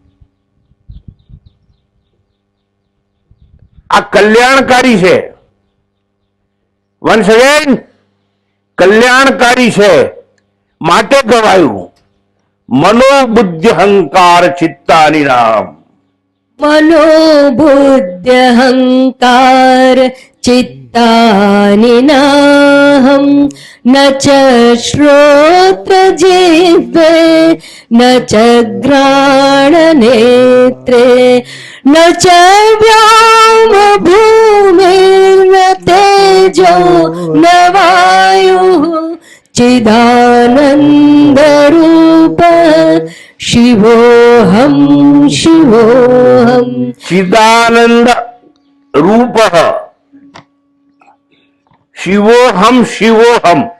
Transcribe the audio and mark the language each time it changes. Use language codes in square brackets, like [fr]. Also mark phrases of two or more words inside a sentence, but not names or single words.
[gu] આ કલ્યાણકારી છે. [en] once again, [gu] કલ્યાણકારી છે માટે ગવાયું. [sa] मनोबुद्धि अहंकार चित्तानी नाम. मनोबुद्ध्यहङ्कार चित्तानिनाहं न च श्रोत्रजिह्वे न च घ्राणनेत्रे न च व्योमभूमिर्न तेजो जो नवायुं चिदानंद रूप शिवोहम शिवोहम. चिदानंद रूप शिवोहम शिवोहम.